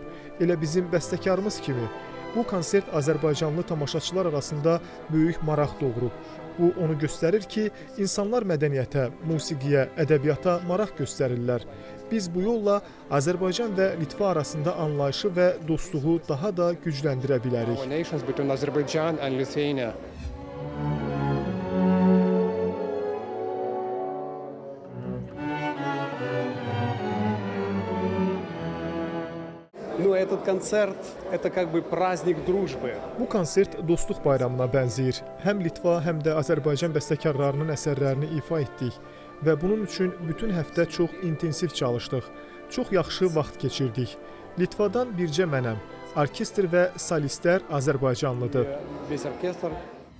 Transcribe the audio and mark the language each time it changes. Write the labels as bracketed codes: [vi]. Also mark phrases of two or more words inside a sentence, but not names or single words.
[az] Elə bizim bəstəkarımız kimi. Bu konsert Azərbaycanlı tamaşaçılar arasında böyük maraq doğurub. Bu onu göstərir ki, insanlar mədəniyyətə, musiqiyə, ədəbiyyata maraq göstərirlər. Biz bu yolla Azərbaycan və Litva arasında anlayışı və dostluğu daha da gücləndirə bilərik. [ru] Этот концерт – это как бы праздник дружбы. [az] Bu konsert dostluq bayramına bənzəyir. Həm Litva, həm də Azərbaycan bəstəkarlarının əsərlərini ifa etdik və bunun üçün bütün həftə çox intensiv çalışdıq. Çox yaxşı vaxt keçirdik. Litvadan bircə mənəm. Orkestr və solistlər Azərbaycanlıdır. [ru] Весь оркестр